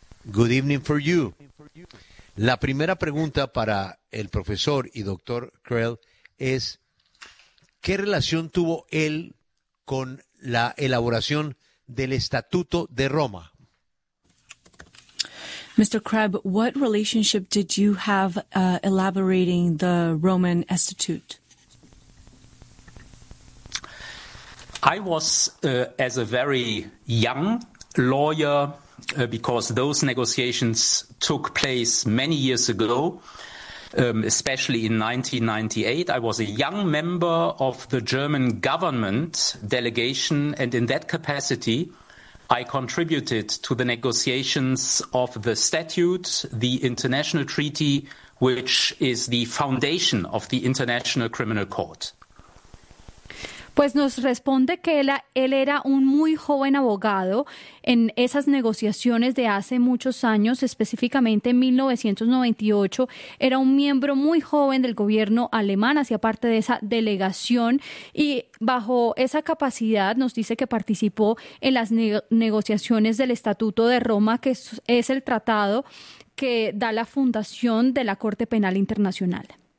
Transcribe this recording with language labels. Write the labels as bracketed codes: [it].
[en] Good evening for you. [es] La primera pregunta para el profesor y doctor Krell es, ¿qué relación tuvo él con la elaboración del Estatuto de Roma? [en] Mr. Krebb, what relationship did you have elaborating the Roman Estatute? I was, as a very young lawyer, because those negotiations took place many years ago, especially in 1998. I was a young member of the German government delegation, and in that capacity, I contributed to the negotiations of the statute, the international treaty, which is the foundation of the International Criminal Court. [es] Pues nos responde que él era un muy joven abogado en esas negociaciones de hace muchos años, específicamente en 1998. Era un miembro muy joven del gobierno alemán, hacía parte de esa delegación, y bajo esa capacidad nos dice que participó en las negociaciones del Estatuto de Roma, que es el tratado que da la fundación de la Corte Penal Internacional.